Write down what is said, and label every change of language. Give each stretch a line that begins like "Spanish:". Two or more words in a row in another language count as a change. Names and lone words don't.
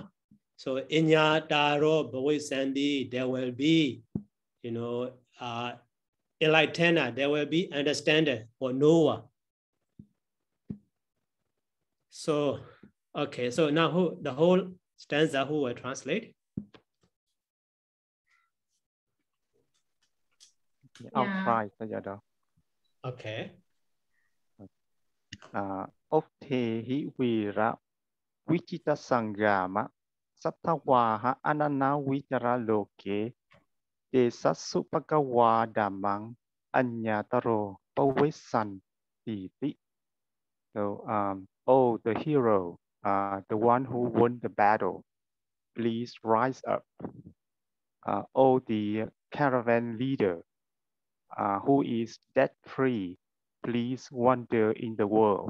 Pali: So Inya Taro Bhawai Sandi,
English: there will be, enlightened, there will be understander or knower. So, okay, so now the whole stanza who will translate? I'll try, Sayadaw. Okay.
Pali: Otehi Vira Vichita Sangama Sattha Vaha Anana Vichara Loke Desasu Bhagava Dhammang Anyataro Bhavesan Iti.
English: So, oh, the hero, the one who won the battle, please rise up. Oh, the caravan leader, who is debt-free, please wander in the world.